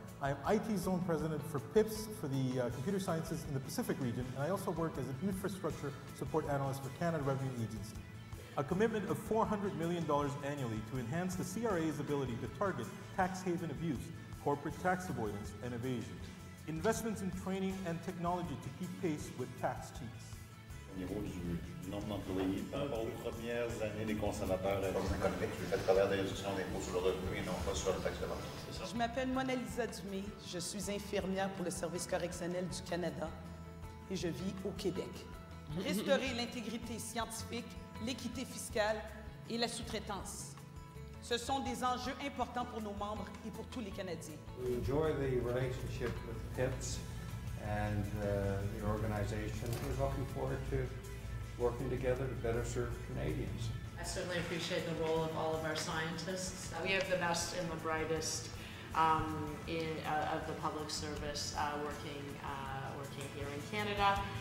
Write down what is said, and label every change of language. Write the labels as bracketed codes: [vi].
[en] I am IT Zone President for PIPS for the Computer Sciences in the Pacific region, and I also work as an Infrastructure Support Analyst for Canada Revenue Agency. A commitment of $400 million annually to enhance the CRA's ability to target tax haven abuse, corporate tax avoidance, and evasion. Investments in training and technology to keep pace with tax cheats. [fr] Au niveau du nombre d'employés, par rapport aux premières années des conservateurs, la réforme économique, je le fais à travers des réductions d'impôts sur le revenu et non pas sur le taxe de vente. Je m'appelle Mona Lisa Dumé, je suis infirmière pour le Service correctionnel du Canada et je vis au Québec. Restaurer l'intégrité scientifique, l'équité fiscale et la sous-traitance. Ce sont des enjeux importants pour nos membres et pour tous les Canadiens. [en] We enjoy the relationship with PIPS and the organization. We're looking forward to working together to better serve Canadians. I certainly appreciate the role of all of our scientists. We have the best and the brightest of the public service working here in Canada.